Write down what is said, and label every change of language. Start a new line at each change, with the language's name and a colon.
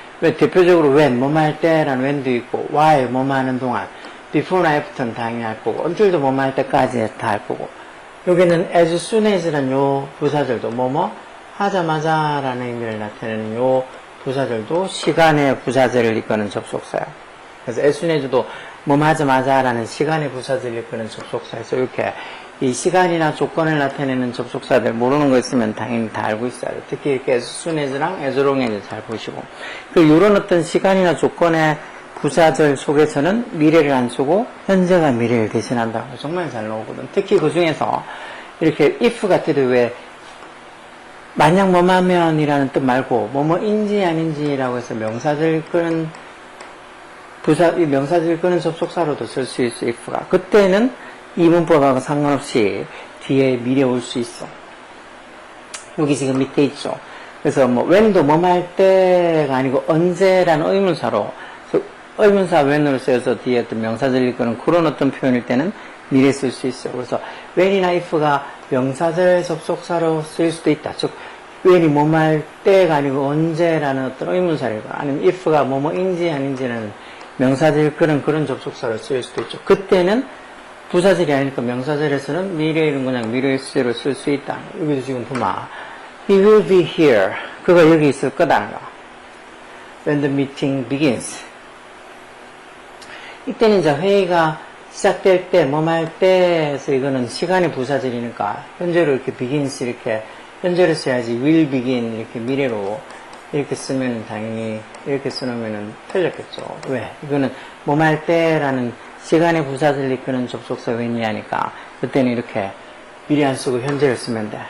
Korean: 왜 대표적으로 when, 뭐뭐 할 때라는 when도 있고, while, 뭐뭐 하는 동안, before나 after는 당연히 할 거고, until도 뭐뭐 할 때까지 다 할 거고, 여기는 as soon as라는 요 부사절도 뭐뭐 하자마자라는 의미를 나타내는 요 부사절도 시간의 부사절을 이끄는 접속사야. 그래서 as soon as도 뭐뭐 하자마자라는 시간의 부사절을 이끄는 접속사에서 이렇게 이 시간이나 조건을 나타내는 접속사들 모르는 거 있으면 당연히 다 알고 있어야 돼요. 특히 이렇게 as soon as랑 as long as 잘 보시고. 이런 어떤 시간이나 조건의 부사절 속에서는 미래를 안 쓰고 현재가 미래를 대신한다고 정말 잘 나오거든. 특히 그 중에서 이렇게 if 같을 때 왜 만약 뭐하면이라는 뜻 말고 뭐뭐인지 아닌지라고 해서 명사절 끄는 명사절 끄는 접속사로도 쓸 수 있어. if가 그때는 이 문법하고 상관없이 뒤에 미래 올 수 있어. 여기 지금 밑에 있죠. 그래서 when도 뭐뭐 할 때가 아니고 언제라는 의문사로 의문사 when으로 쓰여서 뒤에 어떤 명사절 이끄는 그런 어떤 표현일 때는 미래 쓸 수 있어요. 그래서 when이나 if가 명사절 접속사로 쓰일 수도 있다. 즉 when이 뭐뭐 할 때가 아니고 언제라는 어떤 의문사를 아니면 if가 뭐뭐인지 아닌지는 명사절 이끄는 그런 접속사로 쓰일 수도 있죠. 그때는 부사절이 아니니까 명사절에서는 미래일은 그냥 미래 시제로 쓸 수 있다. 여기도 지금 보면
English: he will be here.
Korean: 그가 여기 있을 거다.
English: when the meeting begins.
Korean: 이때는 이제 회의가 시작될 때, 뭐할 때에서 이거는 시간의 부사절이니까 현재로 이렇게 begins 이렇게 현재로 써야지 will begin 이렇게 미래로 이렇게 쓰면 당연히 이렇게 써놓으면 틀렸겠죠. 왜? 이거는 뭐할 때라는 시간의 부사절을 이끄는 접속사 when이 하니까 그때는 이렇게 미리 안 쓰고 현재를 쓰면 돼.